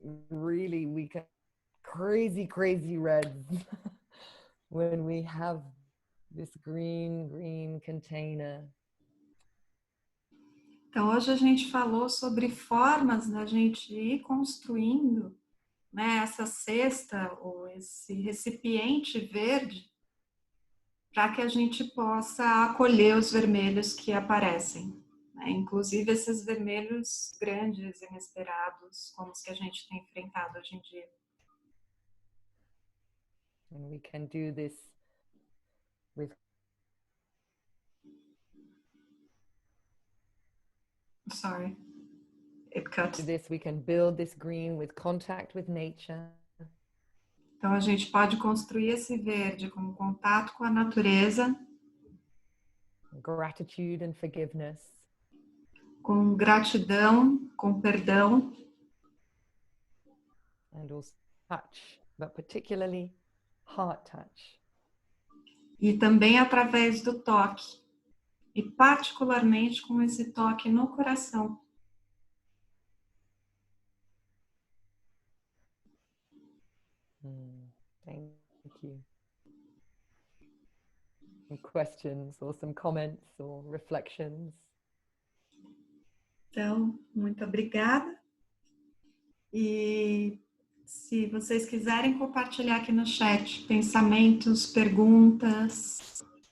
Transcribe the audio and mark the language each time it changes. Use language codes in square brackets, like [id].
[en] Really, we can crazy reds when we have this green container. [pt] Então, hoje a gente falou sobre formas da gente ir construindo, né, essa cesta ou esse recipiente verde para que a gente possa acolher os vermelhos que aparecem, né? Inclusive esses vermelhos grandes, inesperados, como os que a gente tem enfrentado hoje em dia. [en] And we can do this with Sorry, it cut. this we can build this green with contact with nature. [pt] Então a gente pode construir esse verde com contato com a natureza, [en] Gratitude and forgiveness. [pt] com gratidão, com perdão. [en] And also touch, but particularly heart touch. [pt] E também através do toque. E particularmente com esse toque no coração. [en] Thank you. Some questions or some comments or reflections? [pt] Então, muito obrigada. E se vocês quiserem compartilhar aqui no chat pensamentos, perguntas.